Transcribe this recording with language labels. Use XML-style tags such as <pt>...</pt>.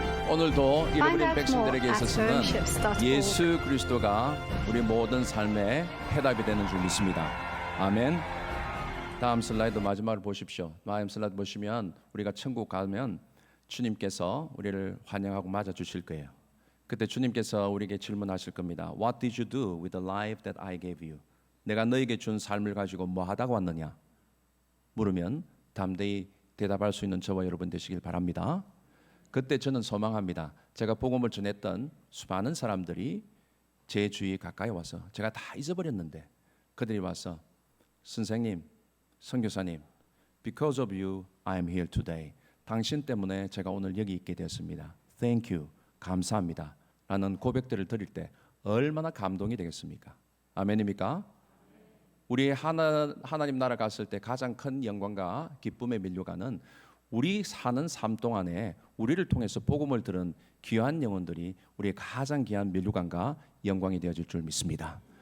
<ko>오늘도 잃어버린 백성들에게 있어서는 예수 그리스도가 우리 모든 삶의 해답이 되는 줄 믿습니다. 아멘. 다음 슬라이드 마지막으로 보십시오. 다음 슬라이드 보시면 우리가 천국 가면 주님께서 우리를 환영하고 맞아 주실 거예요. 그때 주님께서 우리에게 질문하실 겁니다.</ko> <en>What did you do with the life that I gave you?</en> <ko>내가 너에게 준 삶을 가지고 뭐 하다가 왔느냐? 물으면 담대히 대답할 수 있는 저와 여러분 되시길 바랍니다. 그때 저는 소망합니다. 제가 복음을 전했던 수많은 사람들이 제 주위에 가까이 와서 제가 다 잊어버렸는데 그들이 와서 선생님, 선교사님,</ko> <en>Because of you, I am here today.</en> <ko>당신 때문에 제가 오늘 여기 있게 되었습니다.</ko> <en>Thank you.</en> <ko>감사합니다. 라는 고백들을 드릴 때 얼마나 감동이 되겠습니까? 아멘입니까? 우리 하나님 나라 갔을 때 가장 큰 영광과 기쁨의 면류관은 우리 사는 삶 동안에 우리를 통해서 복음을 들은 귀한 영혼들이 우리의 가장 귀한 면류관과 영광이 되어질 줄 믿습니다.</ko>